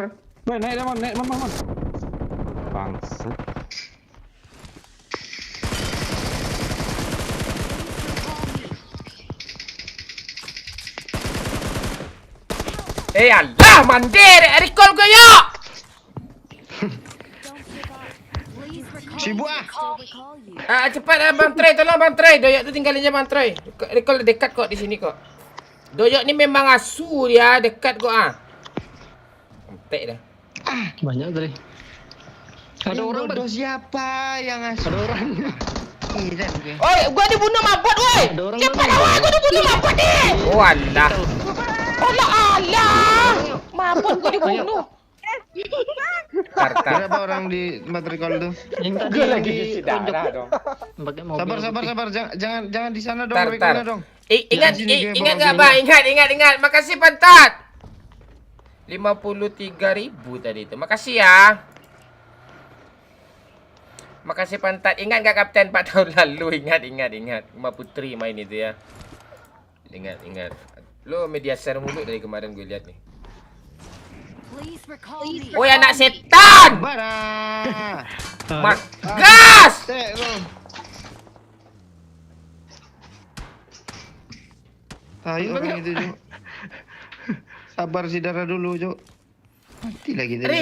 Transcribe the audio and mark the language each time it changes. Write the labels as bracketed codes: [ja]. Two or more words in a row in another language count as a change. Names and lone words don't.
[id] Naik, man. Bangsat. Allah, mandir, recall gue yuk. [en] Don't give up. Please recall Si me. [id] buah. [en] Still recall you. [id] Cepat Bang Trey, tolong Bang Trey. Doyok tu tinggalin aja Bang Trey. Recall dekat kok di sini kok. Doyok ni memang asu dia, dekat kok Entek dah. Banyak tadi. Ada orang bang. bodoh siapa yang ngasih? Ada orang. Gila gue. Oi, gua dibunuh mabot woi. Ada orang Cepat bang. awak, gua dibunuh mabot ni. Oh alah. Alah. Mabot gua dibunuh. Tar. Berapa orang di tempat recall tuh? Yang tadi Gua yang lagi di cuci darah dong. pakai mobil. Sabar. Jangan di sana dong, Tar. recallnya dong. Ingat Jangan sini gue ingat bawa enggak mobilnya. Bang? Ingat. Makasih Pantat. 53.000 tadi itu. Makasih ya. Makasih Pantat. Ingat enggak Kapten 4 tahun lalu? Ingat. Rumah Putri main itu ya. Ingat. Lo media share mulu dari kemarin gue lihat nih. [en] Please recall me. [id] Woi anak setan. Bara. Mak gas. Tek lo. Ayo orang itu, Cuk. Sabar si darah dulu, Cuk. Mati lagi tadi.